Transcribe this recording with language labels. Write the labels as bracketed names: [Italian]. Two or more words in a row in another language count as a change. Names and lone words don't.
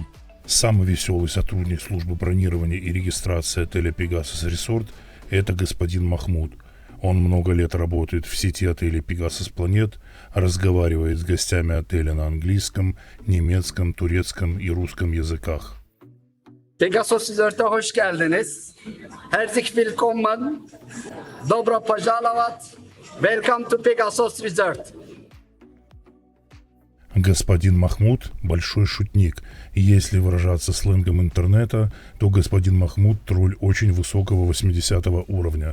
[Russian] Самый веселый сотрудник службы бронирования и регистрации отеля Pegasus Resort – это господин Махмуд. Он много лет работает в сети отелей Pegasus Planet, разговаривает с гостями отеля на английском, немецком, турецком и русском языках. [Turkish] Pegasus Resort'a hoş geldiniz. [German] Herzlich willkommen. [Russian] Добро пожаловать. [English] Welcome to Pegasus Resort. [Russian] Господин Махмуд – большой шутник. Если выражаться сленгом интернета, то господин Махмуд – тролль очень высокого 80-го уровня.